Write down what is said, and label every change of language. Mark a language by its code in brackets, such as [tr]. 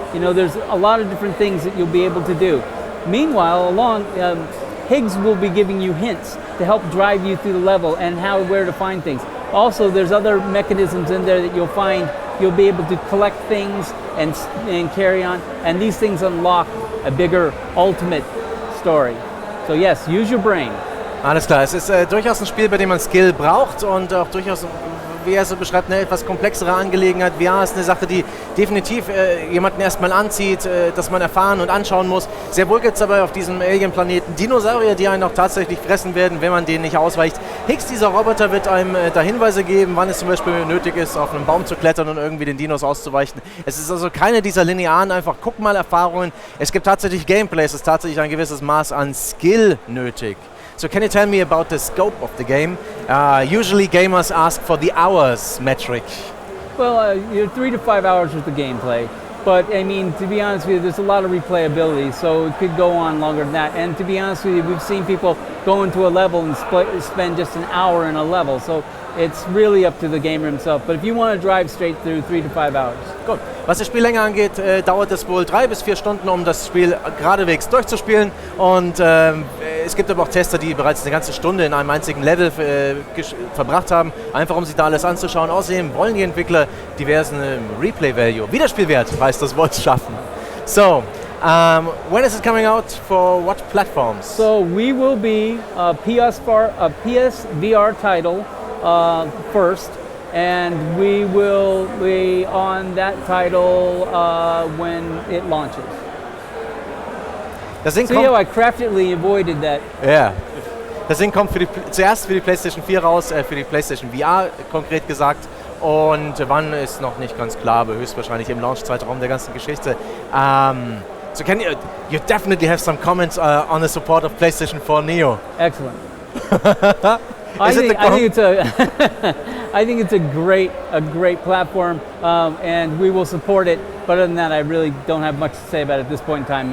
[en] There's a lot of different things that you'll be able to do. Meanwhile, Higgs will be giving you hints to help drive you through the level and where to find things. Also, there's other mechanisms in there that you'll be able to collect things and carry on, and these things unlock a bigger ultimate story. So yes, use your brain. [de] Alles klar, es ist durchaus ein Spiel, bei dem man Skill braucht und auch durchaus, wie er so beschreibt, eine etwas komplexere Angelegenheit. VR ist eine Sache, die definitiv jemanden erstmal anzieht, dass man erfahren und anschauen muss. Sehr wohl gibt es aber auf diesem Alien-Planeten Dinosaurier, die einen auch tatsächlich fressen werden, wenn man denen nicht ausweicht. Higgs, dieser Roboter, wird einem da Hinweise geben, wann es zum Beispiel nötig ist, auf einen Baum zu klettern und irgendwie den Dinos auszuweichen. Es ist also keine dieser linearen, einfach guck mal Erfahrungen. Es gibt tatsächlich Gameplay, es ist tatsächlich ein gewisses Maß an Skill nötig. [en] So can you tell me about the scope of the game? Usually gamers ask for the hours metric. Well, 3 to 5 hours with the gameplay. But I mean, to be honest with you, there's a lot of replayability, so it could go on longer than that. And to be honest with you, we've seen people go into a level and spend just an hour in a level. So it's really up to the gamer himself. But if you want to drive straight through, 3 to 5 hours. [de] Gut. Was die Spiellänge angeht, dauert es wohl 3 bis 4 Stunden, um das Spiel geradewegs durchzuspielen. Und es gibt aber auch Tester, die bereits eine ganze Stunde in einem einzigen Level verbracht haben, einfach um sich da alles anzuschauen. Außerdem wollen die Entwickler diversen Replay-Value, Wiederspielwert, heißt das Wort, schaffen. [en] So, when is it coming out? For what platforms? So we will be a PSVR title first. And we will be on that title when it launches. [de] Das Ding [en] See how I craftily avoided that? [de] Ja. Das Ding kommt zuerst für die PlayStation 4 raus, für die PlayStation VR konkret gesagt. Und wann ist noch nicht ganz klar, aber höchstwahrscheinlich im Launch-Zeitraum der ganzen Geschichte. [en] So can you definitely have some comments on the support of PlayStation 4 Neo? Excellent. I think it's a great platform, and we will support it. But other than that, I really don't have much to say about it at this point in time.